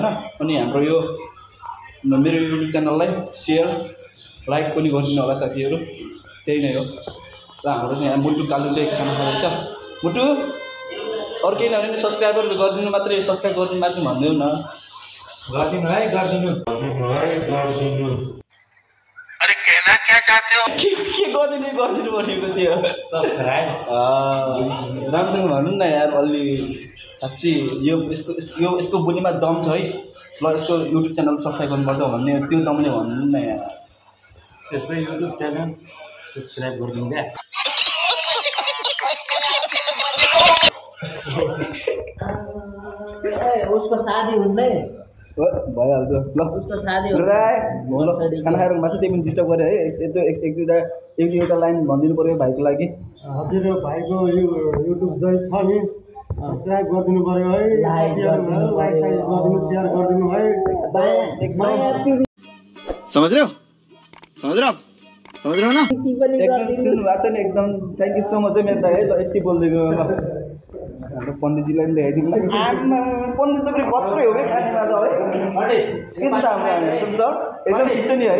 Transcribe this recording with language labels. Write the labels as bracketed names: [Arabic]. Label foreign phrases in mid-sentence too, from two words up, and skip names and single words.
[Nepali] अनि हाम्रो यो मेरो युट्युब च्यानललाई सेयर लाइक पनि गरिदिनु होला साथीहरू, त्यही नै हो। र हाम्रो चाहिँ यहाँ मुटु कालुले खाना खाँदैछ। मुटु अरू केही नभने नि सब्सक्राइबरले गरिदिनु मात्रै, सब्सक्राइब गरिदिनु मात्रै भनिदेऊ न। गरिदिनु है, गरिदिनु। [Hindi] अरे कहना क्या चाहते हो? [Nepali] के गरिदिनु भनेको थियो? सब्सक्राइब राम्रोसँग भन्नु न यार, अलि साँच्ची यसको बोलीमा दम छ है। ल यसको युट्युब च्यानल सब्सक्राइब गर्नुपर्छ भन्ने त्यो दमले भन्नु न यार। त्यसको युट्युब च्यानल सब्सक्राइब गरिदिनु क्या। उसको शादी हुँदै भइहाल्छ। ल उसको शादी खाना खाएर मासु त्यही पनि डिस्टर्ब गरेँ है। एक दुईवटा लाइन भनिदिनु पऱ्यो भाइको लागि। हजुर भाइको युट्युब जोइन छ नि, सब्सक्राइब गरिदिनु पऱ्यो है, लाइक गरिदिनु, सेयर गरिदिनु है। [Hindi] समझ रहे हो न? [Nepali] एकदम सुन्नु भएको छ नि, एकदम [English] thank you so much [Nepali] है मेरो दाइ है। ल यति बोलिदिएको हाम्रो पण्डितजीलाई पनि देखाइदिनु। पण्डित त फेरि कत्रै हो क्या कालीमा त है। के छ त हाम्रो सर एकदम ठिक छ नि है।